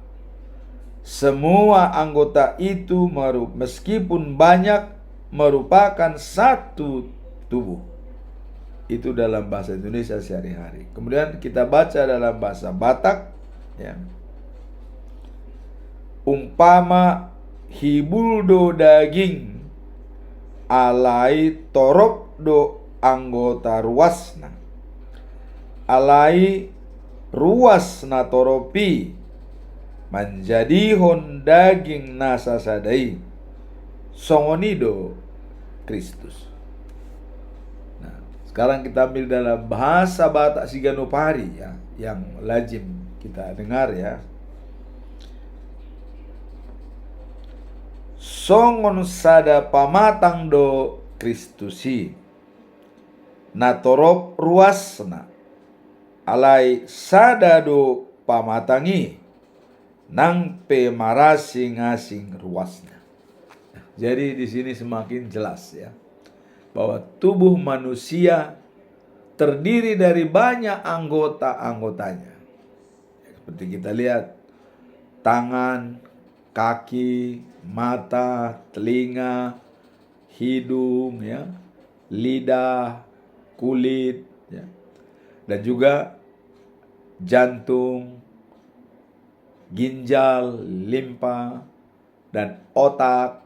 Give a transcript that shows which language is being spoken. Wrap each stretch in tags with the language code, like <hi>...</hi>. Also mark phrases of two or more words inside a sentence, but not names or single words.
<id>Semua anggota itu meskipun banyak merupakan satu tubuh. Itu dalam bahasa Indonesia sehari-hari. Kemudian kita baca dalam bahasa Batak ya.</id> <bbc>Umpama hibuldo daging alai torop do anggota ruasna. Alai ruasna toropi menjadihon daging nasa sadai. Songonido Kristus.</bbc> <id>Sekarang kita ambil dalam bahasa Batak Siganopari ya, yang lazim kita dengar ya.</id> <bbc>Songon sada pamatang do Kristusi natorop ruasna alai sada do pamatangi nang pemarasi ngasing ruasna.</bbc> <id>Jadi di sini semakin jelas ya, bahwa tubuh manusia terdiri dari banyak anggota-anggotanya. Seperti kita lihat, tangan, kaki, mata, telinga, hidung, ya, lidah, kulit, ya, dan juga jantung, ginjal, limpa, dan otak.</id>